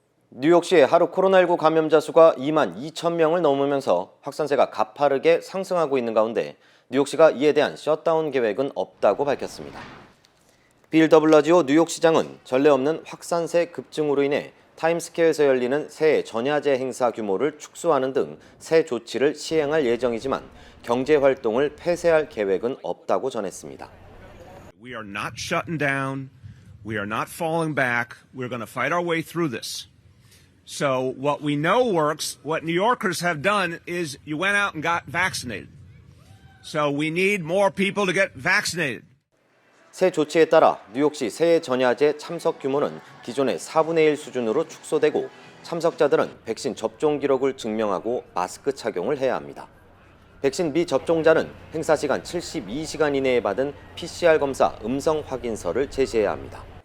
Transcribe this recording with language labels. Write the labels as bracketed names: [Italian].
[Korean] 뉴욕시의 하루 코로나19 감염자 수가 2만 2천 명을 넘으면서 확산세가 가파르게 상승하고 있는 가운데 뉴욕시가 이에 대한 셧다운 계획은 없다고 밝혔습니다. 빌 더블라지오 뉴욕시장은 전례 없는 확산세 급증으로 인해 타임스퀘어에서 열리는 새해 전야제 행사 규모를 축소하는 등 새 조치를 시행할 예정이지만 경제 활동을 폐쇄할 계획은 없다고 전했습니다. [English] We are not shutting down. We are not falling back. We're going to fight our way through this. So what we know works, what New Yorkers have done is you went out and got vaccinated. So we need more people to get vaccinated. [Korean] 새 조치에 따라 뉴욕시 새해 전야제 참석 규모는 기존의 4분의 1 수준으로 축소되고 참석자들은 백신 접종 기록을 증명하고 마스크 착용을 해야 합니다. 백신 미접종자는 행사 시간 72시간 이내에 받은 PCR 검사 음성 확인서를 제시해야 합니다.